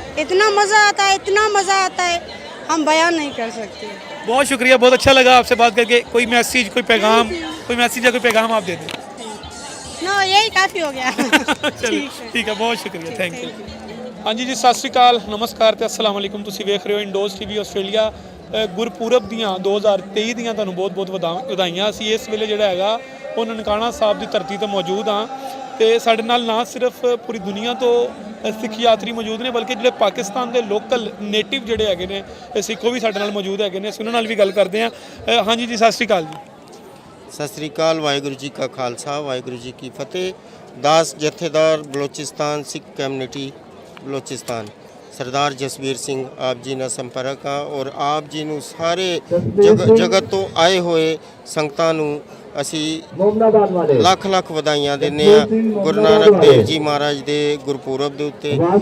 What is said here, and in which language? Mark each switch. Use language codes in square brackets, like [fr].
[hi] इतना मज़ा आता है, इतना मज़ा आता है, हम बयान नहीं कर सकते। बहुत शुक्रिया, बहुत अच्छा लगा आपसे बात करके। कोई मैसेज, कोई पैगाम, कोई मैसेज या कोई पैगाम आप दे दें? नो, यही काफ़ी हो गया चलिए ठीक है, बहुत शुक्रिया, थैंक यू। हाँ जी, सत श्री अकाल, नमस्कार ਤੇ अस्सलाम वालेकुम। [pa] ਤੁਸੀਂ ਵੇਖ ਰਹੇ ਹੋ ਇੰਡੋਜ਼ ਟੀਵੀ ਆਸਟ੍ਰੇਲੀਆ। ਗੁਰਪੁਰਬ ਦੀਆਂ 2023 ਦੀਆਂ ਤੁਹਾਨੂੰ ਬਹੁਤ-ਬਹੁਤ ਵਧਾਈਆਂ। ਅਸੀਂ ਇਸ ਵੇਲੇ ਜਿਹੜਾ ਹੈਗਾ ਉਹ ਨਨਕਾਣਾ ਸਾਹਿਬ ਦੀ ਧਰਤੀ ਤੇ ਮੌਜੂਦ ਹਾਂ ਤੇ ਸਾਡੇ ਨਾਲ ਨਾ ਸਿਰਫ ਪੂਰੀ ਦੁਨੀਆ ਤੋਂ ਸਿੱਖ ਯਾਤਰੀ ਮੌਜੂਦ ਨੇ, ਬਲਕਿ ਜਿਹੜੇ ਪਾਕਿਸਤਾਨ ਦੇ ਲੋਕਲ ਨੇਟਿਵ ਜਿਹੜੇ ਹੈਗੇ ਨੇ ਸਿੱਖੋ ਵੀ ਸਾਡੇ ਨਾਲ ਮੌਜੂਦ ਹੈਗੇ ਨੇ। ਅਸੀਂ ਉਹਨਾਂ ਨਾਲ ਵੀ ਗੱਲ ਕਰਦੇ ਹਾਂ। ਹਾਂਜੀ ਜੀ, ਸਤਿ ਸ਼੍ਰੀ ਅਕਾਲ ਜੀ। [hi] सत श्री अकाल, वाहिगुरु जी का खालसा, वाहिगुरु जी की फतेह। दास जथेदार बलोचिस्तान सिख कम्युनिटी बलोचिस्तान सरदार जसवीर सिंह आप जी [pa] ਨਾਲ ਸੰਪਰਕ ਆ ਔਰ ਆਪ ਜੀ ਨੂੰ ਸਾਰੇ ਜਗਤ ਤੋਂ ਆਏ ਹੋਏ ਸੰਗਤਾਂ ਨੂੰ ਅਸੀਂ ਲੱਖ ਲੱਖ ਵਧਾਈਆਂ ਦਿੰਦੇ ਆ ਗੁਰੂ ਨਾਨਕ ਦੇਵ ਜੀ ਮਹਾਰਾਜ ਦੇ ਗੁਰਪੁਰਬ ਦੇ ਉੱਤੇ।